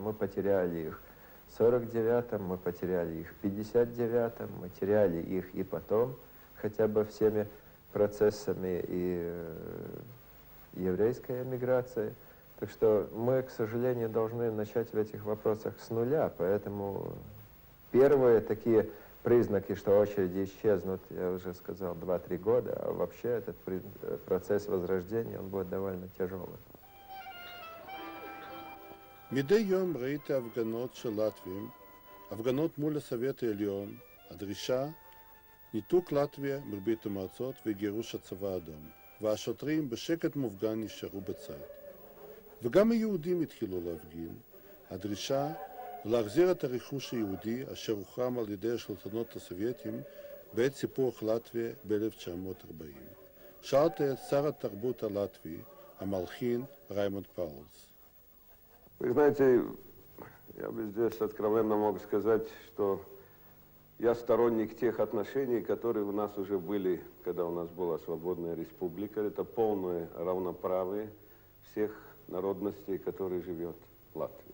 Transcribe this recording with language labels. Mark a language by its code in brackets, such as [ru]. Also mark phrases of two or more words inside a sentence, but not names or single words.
[ru] Мы потеряли их в 1949, мы потеряли их в 1959, мы теряли их и потом, хотя бы всеми процессами и еврейской эмиграции. Так что мы, к сожалению, должны начать в этих вопросах с нуля, поэтому первые такие признаки, что очереди исчезнут, я уже сказал, 2-3 года, а вообще этот процесс возрождения, он будет довольно тяжелый. [he] מדי יום ראיתי הפגנות של לטבים, הפגנות מול הסובייט העליון, הדרישה, ניתוק לטביה מברית המועצות וגירוש הצבא האדום, והשוטרים בשקט מופגן נשארו בצד. וגם היהודים התחילו להפגין, הדרישה להחזיר את הרכוש היהודי אשר הוחרם על ידי השלטונות הסובייטים בעת סיפוח לטביה ב-1940. שאלתי את שר התרבות הלטבי, המלחין ריימונד פאולס. [ru] Вы знаете, я бы здесь откровенно мог сказать, что я сторонник тех отношений, которые у нас уже были, когда у нас была свободная республика. Это полное равноправие всех народностей, которые живет в Латвии.